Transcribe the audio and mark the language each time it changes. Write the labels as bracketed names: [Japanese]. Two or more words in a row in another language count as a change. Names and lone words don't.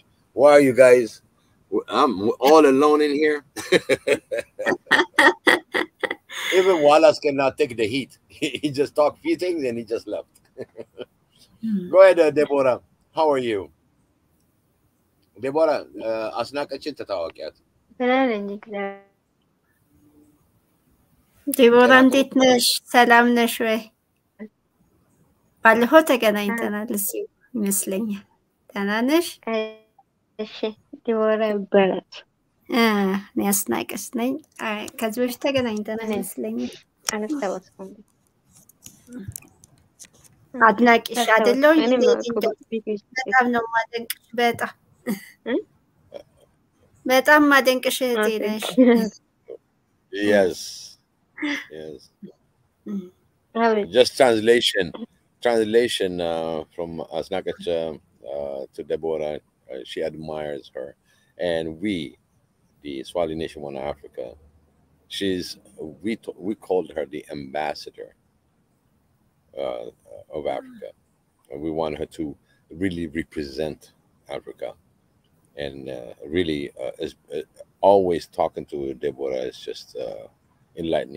[English] Why are you guys? I'm all alone in here. Even Wallace cannot take the heat. He just talked a few things and he just left. Go ahead, Deborah. How are you? Deborah, asnak ka cinta tahu kat? [Amharic] Deborah እንዴት ነሽ? ሰላም ነሽ ወይ? ባለፈው ተገናኝተናል እዚህ ይመስለኛል። ደህና ነሽ? እሺ ዲቦራ ይባላል። እኔ አስናቀስ ነኝ። ከዚህ በፊት ተገናኝተናል ይመስለኛል። አላስታወስኩም። አድናቂሽ አይደለሁኝ። በጣም ነው የማደንቅሽ። በጣም ማደንቅሽ እህቴ ነሽ። [English] Yes. Just translation from Asnakat to Deborah. She admires her, and we, the Swahili Nation One Africa, we called her the ambassador of Africa, and we want her to really represent Africa, and really always talking to Deborah is just enlightening.